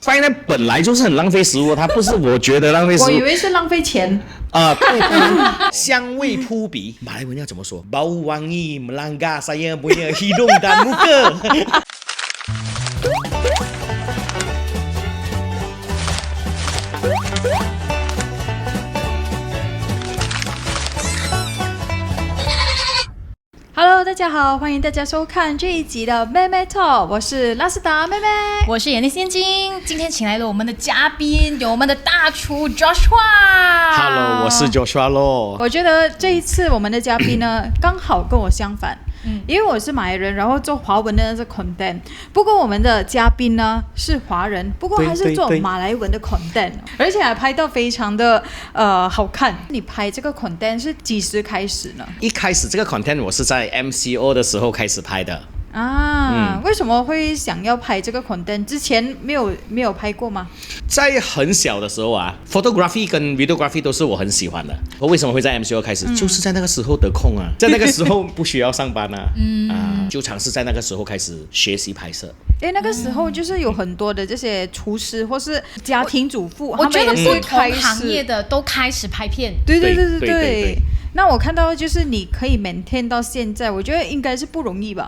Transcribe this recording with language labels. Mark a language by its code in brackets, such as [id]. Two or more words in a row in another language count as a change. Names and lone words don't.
[zh] 放在本來就是很浪費食物，它不是我覺得浪費食物，我以為是浪費錢香味撲鼻，馬來文要怎麼說 ？ [ms] Bau wangi melanggar saya punya hidung dan muka 。 [zh] Hello， 大家好，歡迎大家收看這一集的妹妹 Talk， 我是拉斯達妹妹，我是眼力仙金，今天請來了我們的嘉賓，有我們的大廚 Joshua。Hello，我是 Joshua 咯。我覺得這一次我們的嘉賓呢，剛好跟我相反。因為我是馬來人，然後做華文的是 content， 不過我們的嘉賓呢是華人，不過還是做馬來文的 content， 而且還拍到非常的好看。你拍這個 content 是幾時開始呢？一開始這個 content 我是在 MCO 的時候開始拍的。為什麼會想要拍這個 content？之前沒有拍過嗎？在很小的時候啊 ，photography 跟 videography 都是我很喜歡的。我為什麼會在 MCO 開始？就是在那個時候得空啊，在那個時候不需要上班啊，就嘗試在那個時候開始學習拍攝。那個時候就是有很多的這些廚師或是家庭主婦，我覺得不同行業的都開始拍片。對。那我看到就是你可以 maintain 到現在，我覺得應該是不容易吧。